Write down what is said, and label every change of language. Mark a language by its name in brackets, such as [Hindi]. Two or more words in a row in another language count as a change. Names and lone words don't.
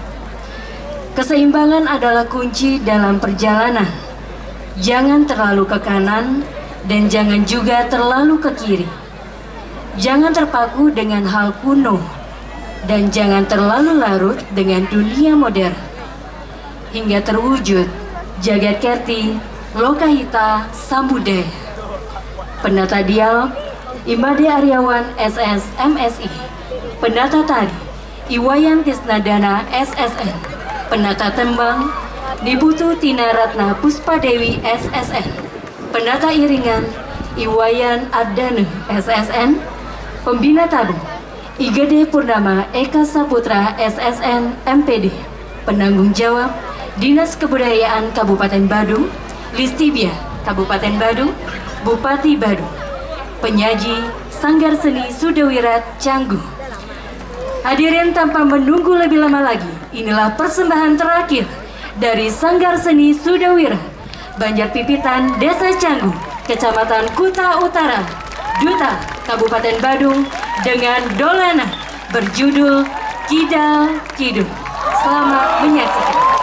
[Indonesian] Keseimbangan adalah kunci dalam perjalanan. Jangan terlalu ke kanan dan jangan juga terlalu ke kiri. Jangan terpaku dengan hal kuno dan jangan terlalu larut dengan dunia modern. Hingga terwujud Jagat Kerti Lokahita Samudaya. Penata dialog Imade Aryawan SS MSI. Penata tari Iwayan Tisnadana SSN. Penata tembang Niputu Tina Ratna Puspadewi SSN. Penata iringan Iwayan Ardanu SSN. Pembina tabu Igede Purnama Eka Saputra SSN MPD. Penanggung jawab Dinas Kebudayaan Kabupaten Badung, Listibia Kabupaten Badung, Bupati Badung. Penyaji Sanggar Seni Sudawirat Canggu. Hadirin, tanpa menunggu lebih lama lagi, inilah persembahan terakhir dari Sanggar Seni Sudawirat Banjar Pipitan, Desa Canggu, Kecamatan Kuta Utara, Duta Kabupaten Badung, dengan dolanan berjudul Kidal Kidul. Selamat menyaksikan.